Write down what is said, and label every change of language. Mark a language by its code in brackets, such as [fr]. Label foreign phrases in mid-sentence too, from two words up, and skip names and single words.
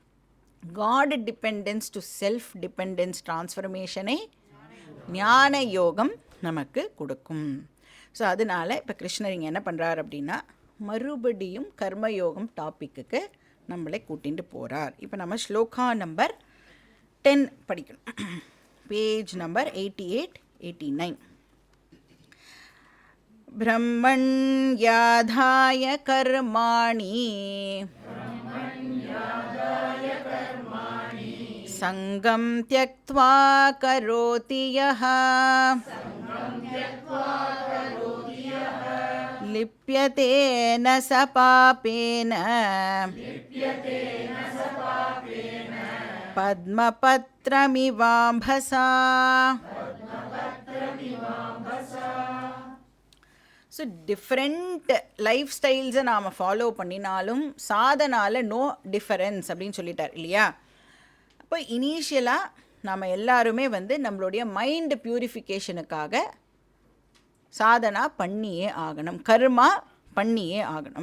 [en] God dependence to self dependence transformation [ta] ஞான யோகம் நமக்கு கொடுக்கும். ஸோ அதனால் இப்போ கிருஷ்ணர் இங்கே என்ன பண்ணுறார் அப்படின்னா மறுபடியும் கர்மயோகம் டாப்பிக்கு நம்மளை கூட்டிகிட்டு போகிறார். இப்போ நம்ம ஸ்லோகா நம்பர் 10 படிக்கணும், [en] page number [ta] 88-89. [sa] ब्रह्मण्याधाय कर्माणि संगं त्यक्त्वा करोति यः लिप्यते न स पापेन पद्मपत्रमिवाम्भसा. [ta] ஸோ [en] different life styles [ta] நாம் ஃபாலோ பண்ணினாலும் சாதனால் [en] no difference [ta] அப்படின்னு சொல்லிட்டார் இல்லையா. அப்போ இனிஷியலாக நாம் எல்லாருமே வந்து நம்மளுடைய [en] mind purification [ta] சாதனா பண்ணியே ஆகணும், கர்மா பண்ணியே ஆகணும்.